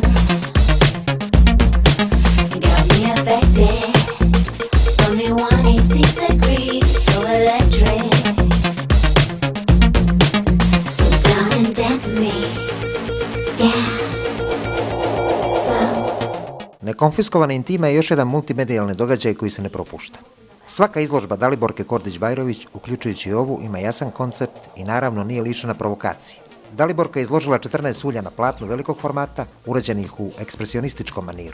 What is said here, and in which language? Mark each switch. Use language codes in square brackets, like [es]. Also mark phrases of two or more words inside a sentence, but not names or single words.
[en] Got me affected, spun me 180 degrees, it's so electric. Slow down and dance with me, yeah. Slow. [bs] Nekonfiskovana intima je još jedan multimedijalni događaj koji se ne propušta. Svaka izložba Daliborke Kordić-Bajrović, uključujući i ovu, ima jasan koncept i naravno nije lišena provokacije. Daliborka je izložila 14 ulja na platnu velikog formata, urađenih u ekspresionističkom maniru.